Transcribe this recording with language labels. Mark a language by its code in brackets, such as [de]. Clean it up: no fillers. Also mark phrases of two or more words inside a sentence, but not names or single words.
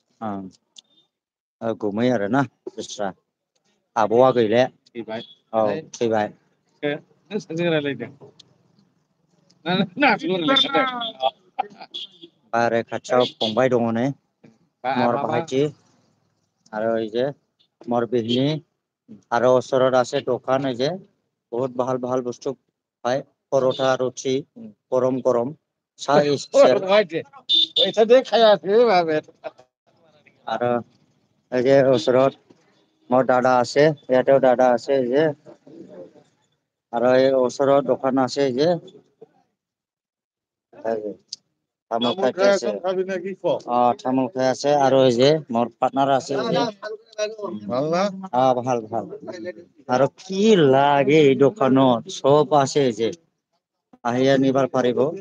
[brx] गुमै आरो ना दस्रा आब'आ गैले फैबाय औ थैबाय नों सोरजों रायलायदों बारे खाथियाव फंबाय दङ नै मर भाइटि आरो [as] এই যে [brx] मोर बिहनी आरो [as] ওচৰত আছে দোকান এই যে বহুত ভাল ভাল বস্তু পায় পরোটা রুটি গরম গরম চাহ এটা দিয়ে খাই আছে আর এই যে ওচৰত মোর দাদা আছে ইয়াতেও দাদা আছে এই যে আর এই ওচৰত দোকান আছে এই যে তামোল খাই আছে তামোল খাই আছে আর এই যে মোর পার্টনার আছে এই যে ভাল ভাল আর কি লাগে এই দোকানত সব আছে এই যে আহিয়া নিবার পারিব